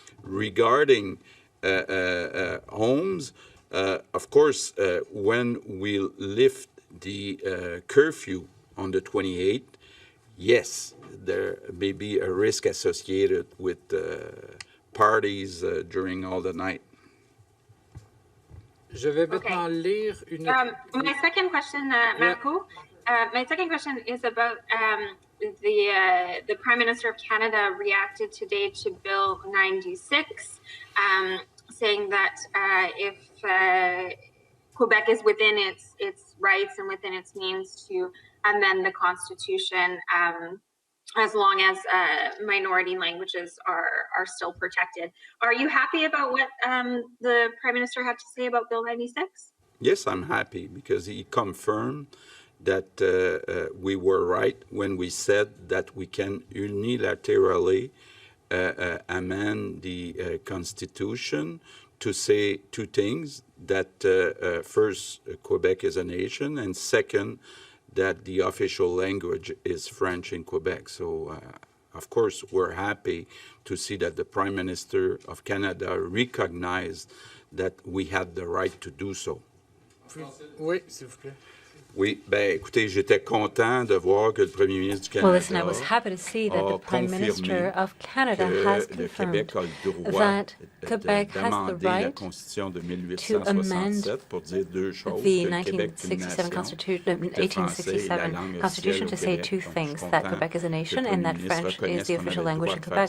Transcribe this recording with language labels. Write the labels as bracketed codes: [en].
[en] Regarding homes, of course, when we lift the curfew on the 28th, yes, there may be a risk associated with parties during all the night. [fr] Je vais maintenant lire une... [en] My second question, Marco, my second question is about the Prime Minister of Canada reacted today to Bill 96, saying that if Quebec is within its rights and within its means to amend the Constitution, as long as minority languages are still protected. Are you happy about what the Prime Minister had to say about Bill 96? Yes, I'm happy because he confirmed that we were right when we said that we can unilaterally amend the Constitution to say two things, that first, Quebec is a nation, and second, that the official language is French in Quebec. So, of course, we're happy to see that the Prime Minister of Canada recognized that we had the right to do so. [fr] Oui, s'il vous plaît. Oui, ben écoutez, j'étais content de voir que le Premier ministre du Canada [en] Well, listen, I was happy to see that the Prime Minister of Canada has confirmed that Quebec has the right to amend the 1867 Constitution to say two things, that Quebec is a nation and that French is the official language in Quebec.